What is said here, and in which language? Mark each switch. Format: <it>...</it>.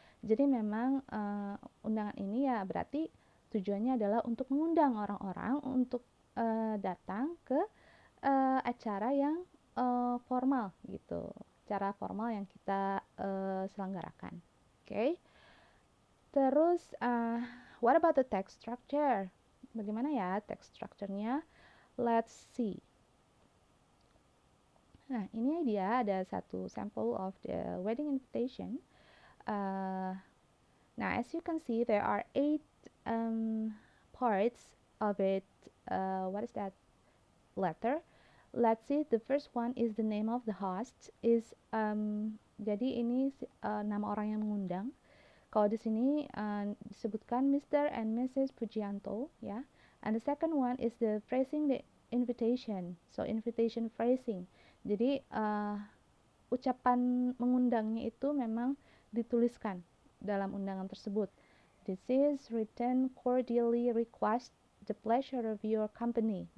<id>Jadi memang undangan ini ya berarti tujuannya adalah untuk mengundang orang-orang untuk datang ke acara yang formal gitu, acara formal yang kita selenggarakan.</id> <en>Okay? Terus, what about the text structure?</en> <id>Bagaimana ya</id> <en>text structure-nya? Let's see.</en> <id>Nah, ini dia ada satu</id> <en>sample of the wedding invitation. Now, as you can see, there are 8 parts of it. What is that letter? Let's see. The first one is the name of the host.</en> <id>Jadi ini nama orang yang mengundang. Kalau di sini disebutkan Mr. and Mrs. Pujianto, ya.</id> <en>And the second one is the phrasing the invitation. So invitation phrasing.</en> <id>Jadi ucapan mengundangnya itu memang dituliskan dalam undangan tersebut.</id> <en>This is written cordially request the pleasure of your company.</en>